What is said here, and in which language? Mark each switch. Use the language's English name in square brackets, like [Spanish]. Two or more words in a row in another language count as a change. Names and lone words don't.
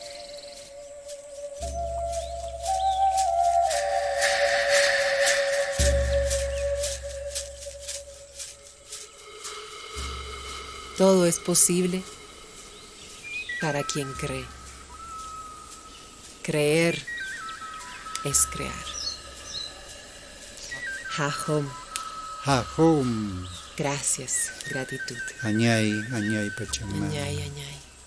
[Spanish] Todo es posible para quien cree. Creer es crear. Jajom. Jajom. Gracias, gratitud. [Quechua] Añay, añay, Pachamama. Añay, añay.